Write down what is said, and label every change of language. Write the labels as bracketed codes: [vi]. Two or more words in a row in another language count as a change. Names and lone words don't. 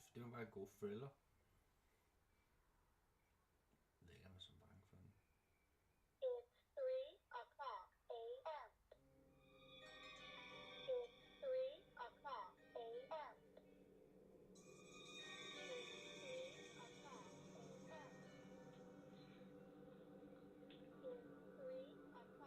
[da] Det var bare en god thriller. Jeg ved ikke, om jeg er så bange for den. [en] It's 3:00 a.m. It's 3:00 a.m. It's 3:00 a.m.